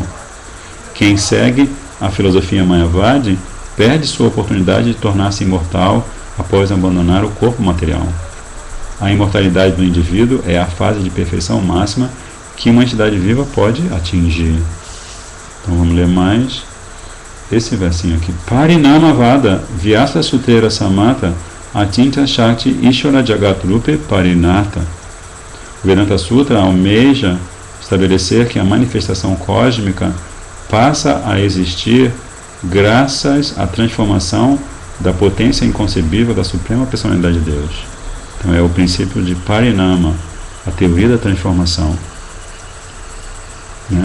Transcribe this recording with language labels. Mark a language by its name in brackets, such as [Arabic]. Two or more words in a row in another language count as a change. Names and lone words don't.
[Portuguese] Quem segue a filosofia Mayavadi perde sua oportunidade de tornar-se imortal após abandonar o corpo material. A imortalidade do indivíduo é a fase de perfeição máxima que uma entidade viva pode atingir. Então vamos ler mais esse versinho aqui. [Bangla] পরিণামবাদ ব্যাস সূত্রের সম্মত অচিন্ত্য শক্তি ঈশ্বর জগদ্রূপে পরিণত. [Portuguese] O Vedanta Sutra almeja estabelecer que a manifestação cósmica passa a existir graças à transformação da potência inconcebível da Suprema Personalidade de Deus. Então é o princípio de Parinama, a teoria da transformação, né?